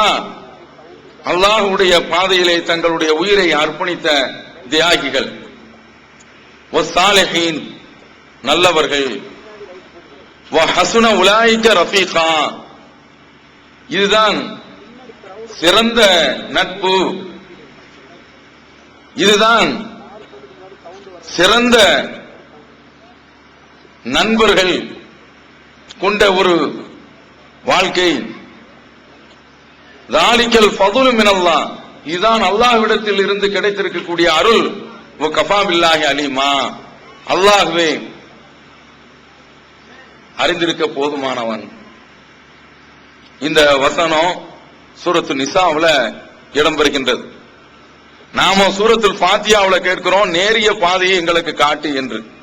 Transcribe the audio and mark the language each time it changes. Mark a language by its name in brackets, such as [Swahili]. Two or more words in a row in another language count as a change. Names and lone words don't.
[Tamil] அல்லாஹ்வுடைய பாதையிலே தங்களுடைய உயிரை அர்ப்பணித்த தியாகிகள், வஸ்ஸாலிஹீன், நல்லவர்கள், [Arabic] وحسن أولئك رفيقا, [Tamil] இதுதான் சிறந்த நட்பு, இதுதான் சிறந்த நண்பர்கள் கொண்ட ஒரு வாழ்க்கை. [Arabic] ذَلِكَ الْفَضْلُ مِنَ اللَّهِ, [Tamil] இதுதான் அல்லாஹ்விடத்தில் இருந்து கிடைத்திருக்கக்கூடிய அருள். [Arabic] وَكَفَى بِاللَّهِ عَلِيمًا, [Tamil] அல்லாஹ்வே அறிந்திருக்க போதுமானவன். இந்த வசனம் சூரத்து நிசாவுல இடம்பெறுகின்றது. நாம சூரத்துல் ஃபாத்தியாவுல கேட்கிறோம், நேரிய பாதையை எங்களுக்கு காட்டு என்று.